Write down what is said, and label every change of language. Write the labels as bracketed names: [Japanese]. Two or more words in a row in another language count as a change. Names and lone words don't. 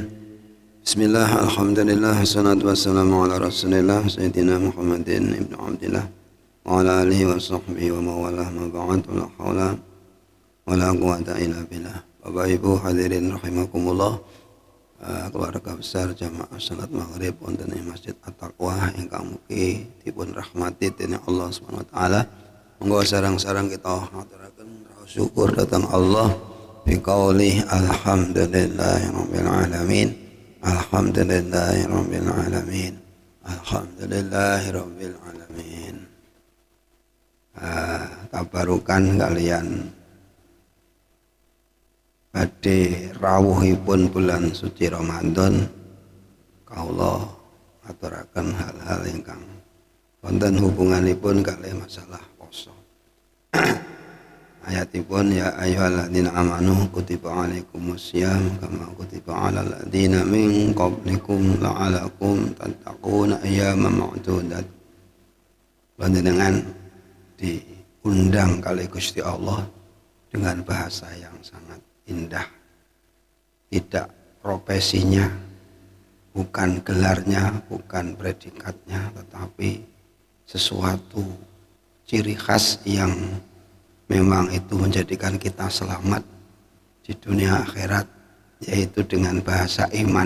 [Arabic] بسم الله الحمد لله الصلاة والسلام على رسول الله سيدنا محمد بن عبد الله وعلى آله وصحبه وموالاه أما بعد ولا حول ولا قوة إلا بالله. [Indonesian] Bapak Ibu hadirin [Javanese] rahimakumullah, [Indonesian] keluarga besar jamaah salat maghrib [Javanese] wonten ing Masjid At-Taqwa ingkang mugi dipun rahmati dening Allah [Arabic] Subhanahu wa taala. [Javanese] Monggo sareng-sareng kita ngaturaken syukur dhateng Allah [Arabic] بقول الحمد لله رب العالمين الحمد لله رب العالمين الحمد لله رب العالمين. [Javanese] Tabarukan kalian badhe rawuhipun [Indonesian] bulan suci [Javanese] Ramadan kaula aturaken hal-hal ingkang wonten hubunganipun kalih masalah poso. [Arabic] Ayatipun يا أيها الذين آمنوا كتب عليكم الصيام كما كتب على الذين من قبلكم لعلكم تتقون أياما معدودات. [Javanese] Panjenengan diundang kali Gusti [Indonesian] Allah dengan bahasa yang sangat indah. Tidak profesinya, bukan gelarnya, bukan predikatnya, tetapi sesuatu ciri khas yang memang itu menjadikan kita selamat di dunia akhirat, yaitu dengan bahasa iman.